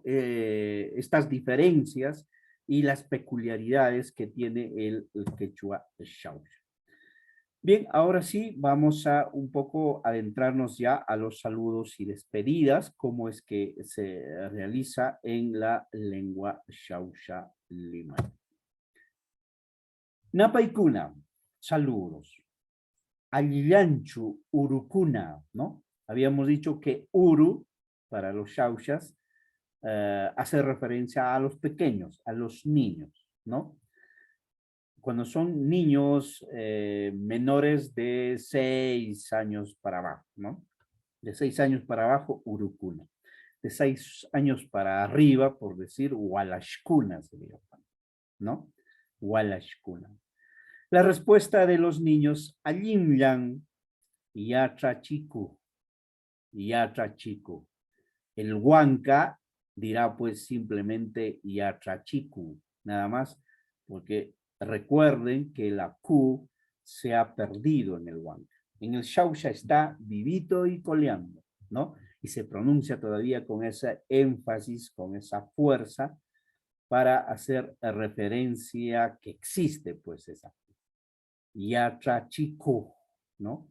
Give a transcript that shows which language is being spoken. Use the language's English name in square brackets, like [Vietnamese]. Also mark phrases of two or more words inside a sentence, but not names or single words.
[Spanish] Estas diferencias y las peculiaridades que tiene el quechua xauxa. Bien, ahora sí, vamos a un poco adentrarnos ya a los saludos y despedidas, cómo es que se realiza en la lengua xauxa limay. [Quechua] Napaikuna, saludos. Alillanchu, urukuna, [Spanish] ¿no? Habíamos dicho que uru, para los xauxas, hace referencia a los pequeños, a los niños, ¿no? Cuando son niños menores de 6 años para abajo, ¿no? De 6 años para abajo, urukuna. De 6 años para arriba, por decir, walashkuna sería, ¿no? Walashkuna. La respuesta de los niños, [Quechua] alimlan, yatrachiku, yatrachiku. [Spanish] El huanca dirá pues simplemente yatrachiku, nada más, porque recuerden que la Q se ha perdido en el huanca. En el xauxa está vivito y coleando, ¿no? Y se pronuncia todavía con ese énfasis, con esa fuerza, para hacer referencia que existe, pues, esa yatrachiku, ¿no?